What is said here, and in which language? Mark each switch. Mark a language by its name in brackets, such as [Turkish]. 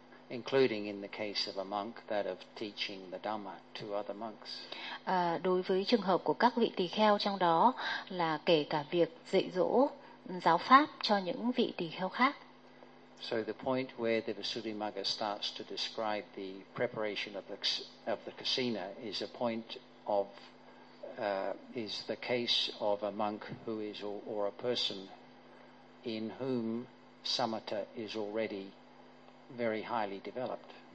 [English] Including in the case of a monk, that of teaching the Dhamma to other monks. [Vietnamese] Đối với trường hợp của các vị tỳ kheo, trong đó là kể cả việc dạy dỗ giáo pháp cho những vị tỳ kheo khác. [English] So the point where the Visuddhimagga starts to describe the preparation of the casino is a point of is the case of a monk who is or a person in whom samatha is already very highly developed.